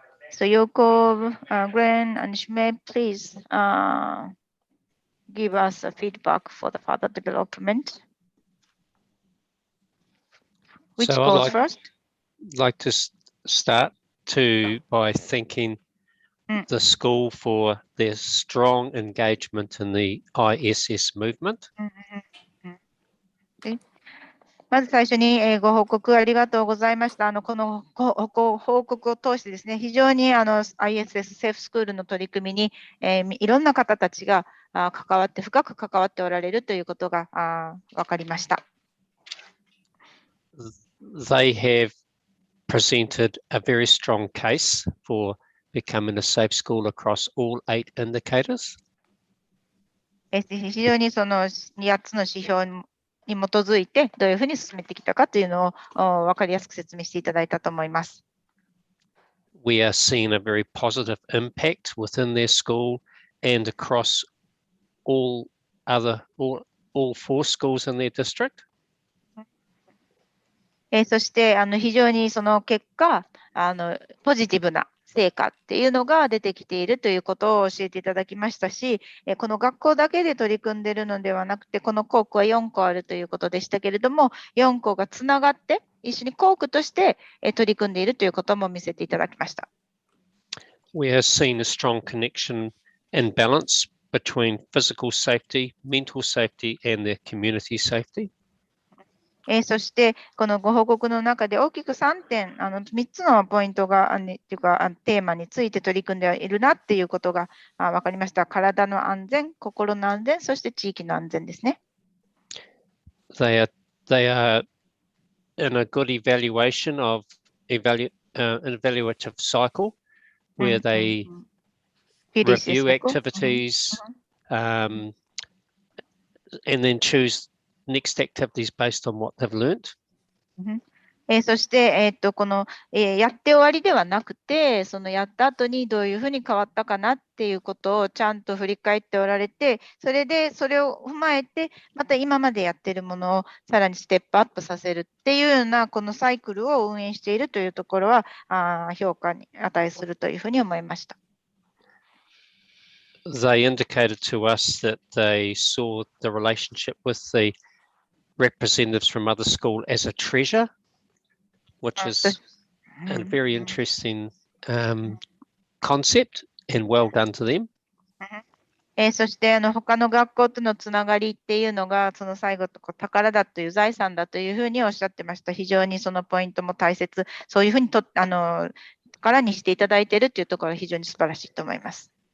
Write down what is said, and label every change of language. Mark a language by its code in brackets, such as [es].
[en] So Yoko, Glenn, and Shumei, please give us a feedback for the further development. Which So goes I'd first? like to start by thanking the school for their strong engagement in the ISS movement. [ja] まず最初にご報告ありがとうございました。この報告を通してですね、非常にISS セーフスクールの取り組みにいろんな方たちが深く関わっておられるということが分かりました。 [en] They have presented a very strong case for becoming a safe school across all 8 indicators. [ja] 非常にその8つの指標に基づいてどういうふうに進めてきたかというのを分かりやすく説明していただいたと思います。 [en] We are seeing a very positive impact within their school and across all 4 schools in their district. [ja] そして非常にその結果ポジティブな成果っていうのが出てきているということを教えていただきましたし、この学校だけで取り組んでいるのではなくて、この校区は4校あるということでしたけれども、4校がつながって一緒に校区として取り組んでいるということも見せていただきました。 [en] We have seen a strong connection and balance between physical safety, mental safety, and their community safety. [ja] そして、このご報告の中で大きく3点、3つのポイントが、っていうか、テーマについて取り組んでいるなっていうことが分かりました。体の安全、心の安全、そして地域の安全ですね。 [en] They are in a good evaluation of an evaluative cycle where they review activities and then choose next activities based on what they've learnt. [ja] そして、この、やって終わりではなくて、そのやった後にどういうふうに変わったかなっていうことをちゃんと振り返っておられて、それでそれを踏まえて、また今までやっているものをさらにステップアップさせるっていうような、このサイクルを運営しているというところは、評価に値するというふうに思いました。 [en] They indicated to us that they saw the relationship with the representatives from other school as a treasure, which is a very interesting concept, and well done to them. [ja] そして他の学校とのつながりっていうのがその最後と宝だという財産だというふうにおっしゃってました。非常にそのポイントも大切、そういうふうに宝にしていただいているというところが非常に素晴らしいと思います。